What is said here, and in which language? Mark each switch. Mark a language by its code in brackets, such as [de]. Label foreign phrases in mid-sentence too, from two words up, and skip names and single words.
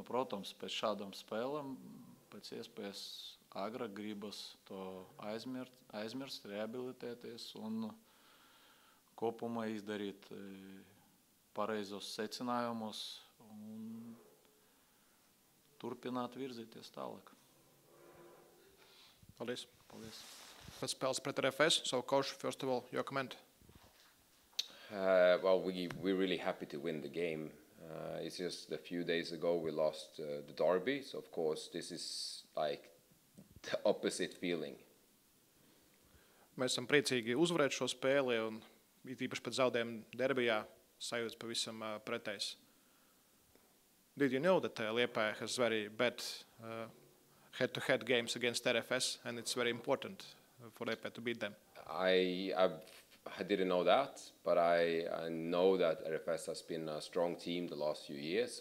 [lv] Protams, pēc šādām spēlēm, pēc iespējas agrāk gribas to aizmirst, rehabilitēties un kopumā izdarīt pareizos secinājumus un turpināt virzīties tālāk. Paldies. Paldies. Pēcspēles pret RFS. [en] So, coach, first of all, your comment? Well, we're really happy to win the game. It's just a few days ago we lost the derby, so of course this is like the opposite feeling. [lv] Mēs esam priecīgi uzvarēt šo spēli, un īpaši pēc zaudējuma derbijā sajūtas pavisam pretējs. [en] Did you know that Liepāja has very bad head-to-head games against RFS, and it's very important for Liepāja to beat them? I didn't know that, but I know that RFS has been a strong team the last few years.